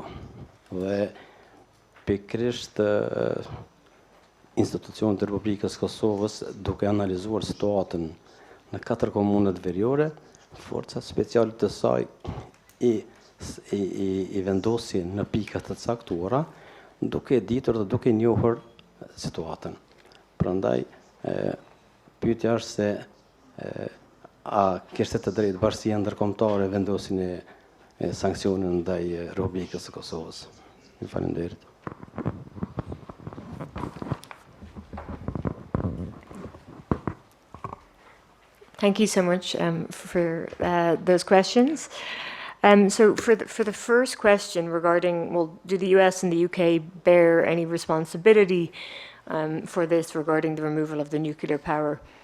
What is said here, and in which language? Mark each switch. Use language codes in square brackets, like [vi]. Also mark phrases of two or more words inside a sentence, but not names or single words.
[sq] Dhe pikërisht institucionet e Republikës së Kosovës, duke analizuar situatën në 4 komunat veriore, forcat speciale të saj I vendosin në pika të caktuara, duke ditur dhe duke njohur situatën. Prandaj, pyetja është se a kishte të drejtë Bashkia Ndërkombëtare vendosin e sanksione ndaj Republikës së Kosovës. Ju falenderoj. [en] Thank you so much for those questions. So for the first question regarding, well, do the US and the UK bear any responsibility for this regarding the removal of the nuclear power?